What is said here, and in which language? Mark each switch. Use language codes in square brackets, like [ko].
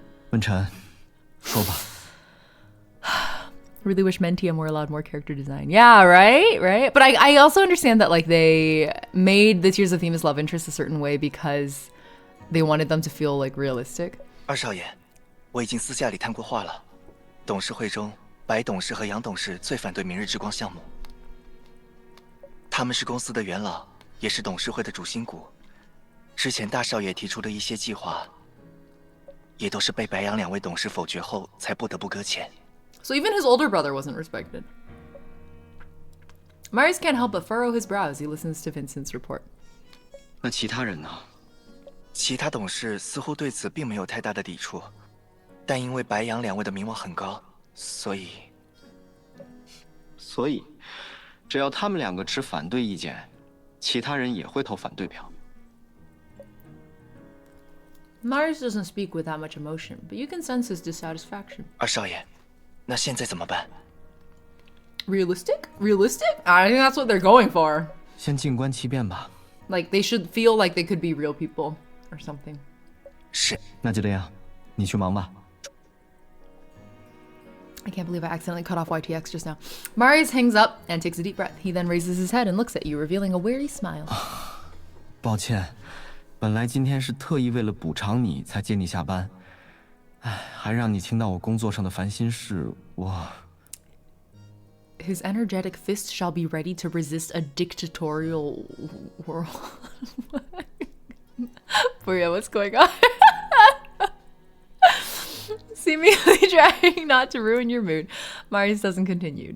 [zh] 文晨，说吧。 [en] Really wish Mentium were allowed more character design. Yeah, right? But I also understand that like they made the Tears of Themis love interest a certain way because they wanted them to feel like realistic. [zh] 二少爷，我已经私下里谈过话了。董事会中，白董事和杨董事最反对明日之光项目。他们是公司的元老，也是董事会的主心骨。之前大少爷提出的一些计划，也都是被白杨两位董事否决后，才不得不搁浅。 [en] So even his older brother wasn't respected. Marius can't help but furrow his brow as he listens to Vincent's report. [zh] 那其他人呢？其他董事似乎对此并没有太大的抵触，但因为白杨两位的名望很高，所以只要他们两个持反对意见，其他人也会投反对票。 [en] Marius doesn't speak with that much emotion, but you can sense his dissatisfaction. [zh] 二少爷，那现在怎么办？ [en] Realistic? I think that's what they're going for. [zh] 先静观其变吧。 [en] Like they should feel like they could be real people or something. [zh] 是。那就这样，你去忙吧。 [en] I can't believe I accidentally cut off YTX just now. Marius hangs up and takes a deep breath. He then raises his head and looks at you, revealing a weary smile. [zh] 抱歉，本来今天是特意为了补偿你才接你下班，哎，还让你听到我工作上的烦心事，我。 [en] His energetic fist shall be ready to resist a dictatorial world. Maria, what's going on? Seemingly trying not to ruin your mood, Marius doesn't continue.